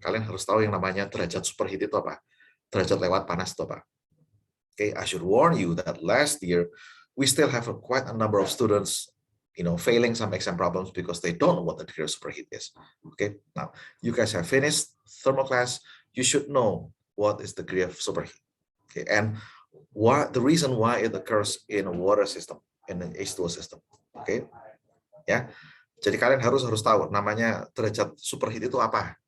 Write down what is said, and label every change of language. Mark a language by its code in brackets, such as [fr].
[id] Kalian harus tahu yang namanya derajat superheat itu apa. Derajat lewat panas itu apa. [en] Okay, I should warn you that last year we still have quite a number of students, failing some exam problems because they don't know what the degree of superheat is. Okay, now you guys have finished thermal class. You should know what is the degree of superheat. Okay, and the reason why it occurs in a water system, in an H2O system. Okay, ya. [id] Jadi kalian harus tahu namanya derajat superheat itu apa.